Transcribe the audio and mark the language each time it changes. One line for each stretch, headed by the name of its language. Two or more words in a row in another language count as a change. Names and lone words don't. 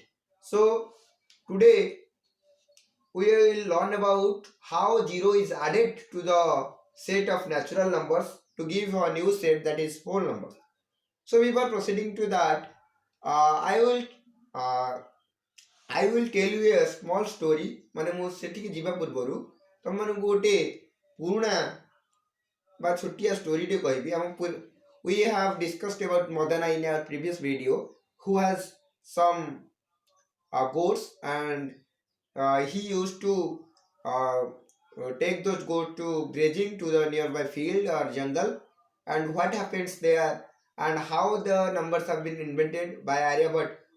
English: So today we will learn about how zero is added to the set of natural numbers to give a new set, that is whole numbers. So before proceeding to that, I will uh, I will tell you a small story.
Odia: ମାନେ ମୁଁ ସେଠିକି ଯିବା ପୂର୍ବରୁ ତମମାନଙ୍କୁ ଗୋଟେ ପୁରୁଣା ବା ଛୋଟିଆ ଷ୍ଟୋରିଟେ କହିବି।
English: we have discussed about Madana in our previous video, who has some goats, and he used to uh, take those goats to grazing to the nearby field or jungle, and what happens there and how the numbers have been invented by Aryabhat.